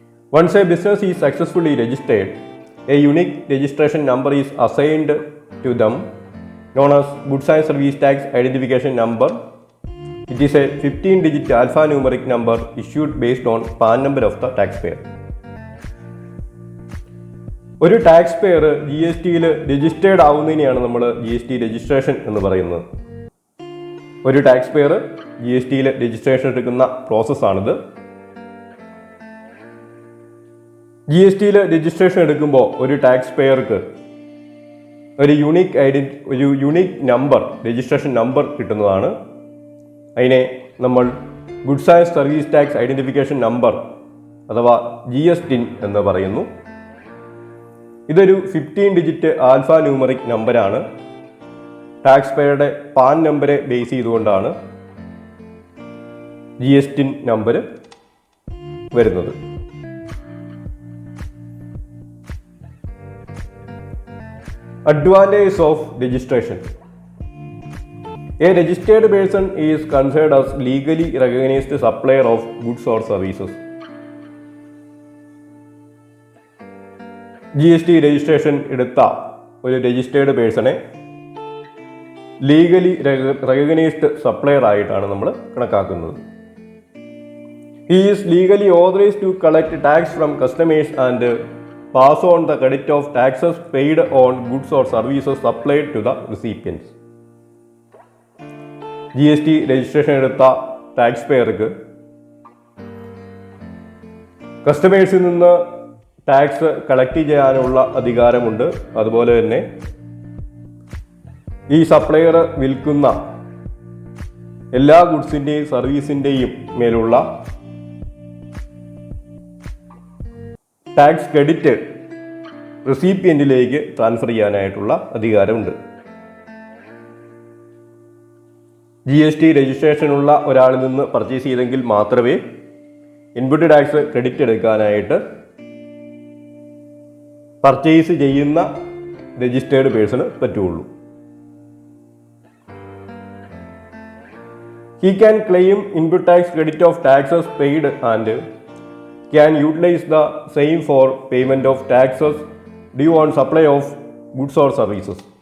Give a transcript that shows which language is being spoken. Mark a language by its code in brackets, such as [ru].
[en] Once a business is successfully registered, a unique registration number is assigned to them, known as Goods and Service Tax Identification Number. It is a 15-digit alphanumeric number issued based on PAN number of the taxpayer. [ml] ഒരു tax pair G S ടിയിൽ registered ആവുന്നതിനെയാണ് നമ്മൾ G S T registration എന്ന് പറയുന്നത്. ഒരു tax pair G S ടിയിൽ registration എടുക്കുന്ന പ്രോസസ്സാണിത്. G S ടിയിൽ registration എടുക്കുമ്പോൾ ഒരു ടാക്സ് പെയർക്ക് ഒരു യുണീക്ക് നമ്പർ, രജിസ്ട്രേഷൻ നമ്പർ കിട്ടുന്നതാണ്. അതിനെ നമ്മൾ goods and service tax identification number അഥവാ GSTIN എന്ന് പറയുന്നു. ഇതൊരു 15-ഡിജിറ്റ് ആൽഫാ ന്യൂമറിക് നമ്പറാണ്. ടാക്സ് പെയറുടെ പാൻ നമ്പറെ ബേസ് ചെയ്തുകൊണ്ടാണ് GSTIN നമ്പർ വരുന്നത്. [en] Advantages of registration. A registered person is considered as legally recognized supplier of goods or services. [ml] GST registration എടുത്ത ഒരു registered പേഴ്സണെ ലീഗലി റെക്കഗ്നൈസ്ഡ് സപ്ലയർ ആയിട്ടാണ് നമ്മൾ കണക്കാക്കുന്നത്. [en] He is legally authorized to collect tax from customers and pass on the credit of taxes paid on goods or services supplied to the recipients. [ml] GST registration എടുത്ത tax പെയർക്ക് കസ്റ്റമേഴ്സിൽ നിന്ന് tax collect ചെയ്യാനുള്ള അധികാരമുണ്ട്. അതുപോലെ തന്നെ ഈ സപ്ലയർ വിൽക്കുന്ന എല്ലാ ഗുഡ്സിൻ്റെയും സർവീസിൻ്റെയും മേലുള്ള ടാക്സ് ക്രെഡിറ്റ് റെസിപ്പിയൻറ്റിലേക്ക് ട്രാൻസ്ഫർ ചെയ്യാനായിട്ടുള്ള അധികാരമുണ്ട്. GST രജിസ്ട്രേഷനുള്ള ഒരാളിൽ നിന്ന് പർച്ചേസ് ചെയ്തെങ്കിൽ മാത്രമേ ഇൻപുട്ട് ടാക്സ് ക്രെഡിറ്റ് എടുക്കാനായിട്ട് പർച്ചേസ് ചെയ്യുന്ന രജിസ്റ്റേർഡ് പേഴ്സണ് പറ്റുള്ളൂ. [en] He can claim input tax credit of taxes paid and can utilize the same for payment of taxes due on supply of goods or services.